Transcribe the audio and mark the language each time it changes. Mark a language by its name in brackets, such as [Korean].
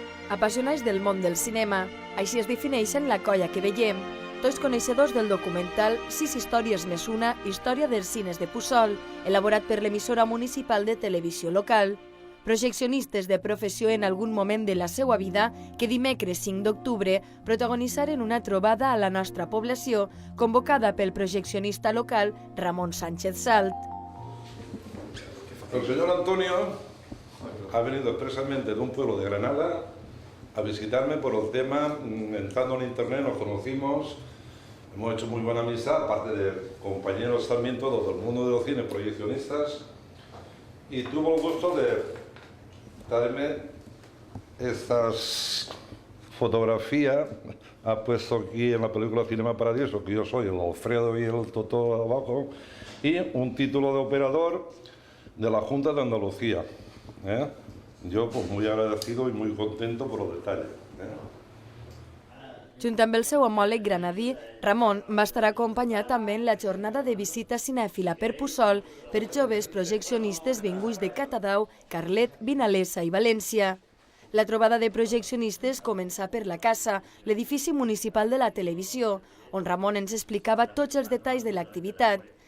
[Catalan] apassionats del món del cinema. Així es defineixen la colla que veiem, tots coneixedors del documental 6 històries més una, història dels cines de Puçol, elaborat per l'emissora municipal de televisió local. Projeccionistes de professió en algun moment de la seva vida que dimecres 5 d'octubre protagonitzaren una trobada a la nostra població convocada pel projeccionista local Ramon Sánchez Salt. [Spanish] El señor Antonio ha venido expresamente de un pueblo de Granada a visitarme por el tema. Entrando en internet nos conocimos, hemos hecho muy buena amistad, aparte de compañeros también todos del mundo de los cines, proyeccionistas, y tuvo el gusto de darme estas fotografías. Ha puesto aquí en la película Cinema Paradiso que yo soy el Alfredo y el Totó abajo, y un título de operador de la Junta de Andalucía. Yo pues muy agradecido y muy contento por los detalles. [Catalan] Junt amb el seu homòleg granadí, Ramon va estar acompanyat també en la jornada de visita cinèfila per Puçol per joves projeccionistes vinguts de Catadau, Carlet, Vinalesa i València. La trobada de projeccionistes comença per la casa, l'edifici municipal de la televisió, on Ramon ens explicava tots els detalls de l'activitat.